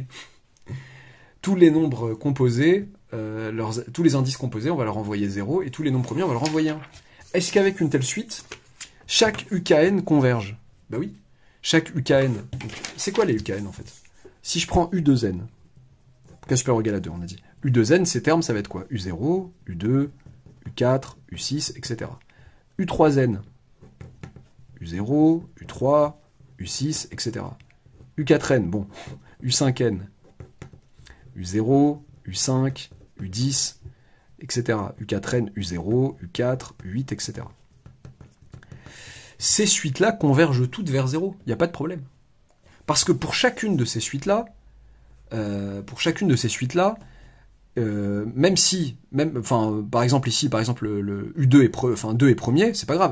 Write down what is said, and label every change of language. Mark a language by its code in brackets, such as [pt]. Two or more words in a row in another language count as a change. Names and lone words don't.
[fr] Tous les nombres composés, tous les indices composés, on va leur envoyer 0, et tous les nombres premiers, on va leur envoyer 1. Est-ce qu'avec une telle suite, chaque UKN converge? Bah oui. Chaque UKN. C'est quoi les UKN en fait? Si je prends U2N, K supérieur ou égal à 2, on a dit. U2N, ces termes, ça va être quoi? U0, U2, U4, U6, etc. U3N, U0, U3, U6, etc. U4N, bon, U5N, U0, U5, U10, etc. U4N, U0, U4, U8, etc. Ces suites-là convergent toutes vers 0, il n'y a pas de problème. Parce que pour chacune de ces suites-là, par exemple ici, le U2 est 2 est premier, c'est pas grave.